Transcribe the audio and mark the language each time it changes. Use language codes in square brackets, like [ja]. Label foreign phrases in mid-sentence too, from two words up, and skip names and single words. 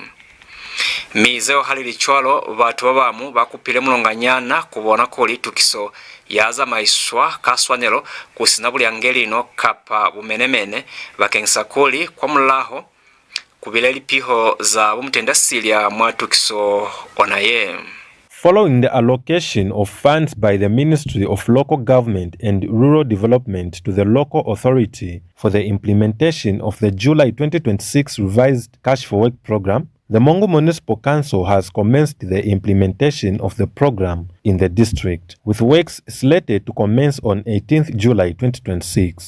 [loz] Mizeo halili chwalo batu babamu bakupile mulonganyana kubona kuli tukiso yaza maiswa kaswanelo kusinabuli angelino kapa bumenemene bakengisa kuli kwa mulaho kubileli piho za bumutendasilia mwatukiso onaye. [en] Following the allocation of funds by the Ministry of Local Government and Rural Development to the local authority for the implementation of the July 2026 revised Cash for Work program, the MUNGU Municipal Council has commenced the implementation of the program in the district, with works slated to commence on 18th July 2026.